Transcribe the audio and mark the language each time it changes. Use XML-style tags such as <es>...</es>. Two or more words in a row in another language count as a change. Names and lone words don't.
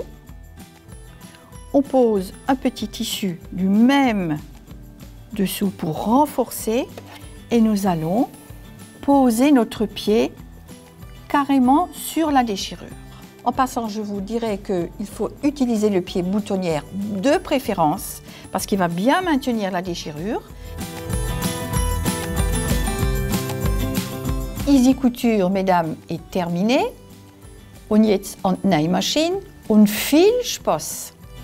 <fr>On pose un petit tissu du même dessous pour renforcer et nous allons poser notre pied carrément sur la déchirure. En passant, je vous dirais qu'il faut utiliser le pied boutonnière de préférence parce qu'il va bien maintenir la déchirure. Easy Couture, mesdames, est terminée.</fr> <de>Und jetzt an die Nähmaschine und viel Spaß!</de>